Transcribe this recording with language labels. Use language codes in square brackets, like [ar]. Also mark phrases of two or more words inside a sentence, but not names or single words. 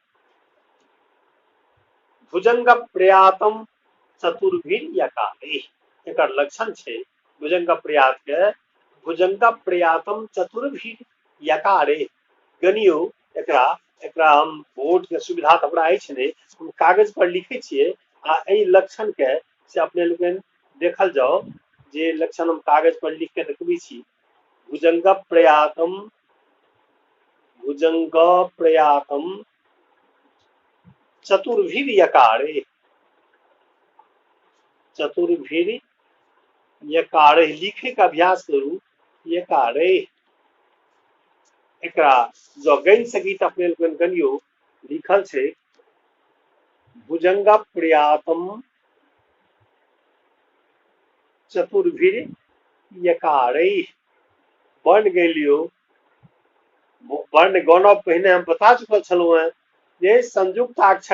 [sa] भुजंग प्रयातम चतुर्भिर यकारे [mai] एकर लक्षण छै भुजंग प्रयात के [sa] भुजंग प्रयातम चतुर्भिर यकारे [mai] गनियो एकरा एकरा हम बोर्ड के सुविधा तो हमरा अछि नहीं हम कागज पर लिखे छिए आ एहि लक्षण के से अपने लोगन देखल जाओ जे लक्षण हम कागज पर लिख के देखबै छी भुजंग [sa] प्रयातम चतुर्भिर यकारे चतुर्भिर यकारे [mai] लिखे का अभ्यास करू [sa] यकारे [mai] एकरा जो गण सकित अपने लोगन गनियो लिखल छै [sa] भुजंग प्रयातम चतुर्भिर यकारे [mai] वर्ण गेलियो वर्ण गौनब पहिने हम बता चुकल छलहुँ हैं जे संयुक्ताक्षर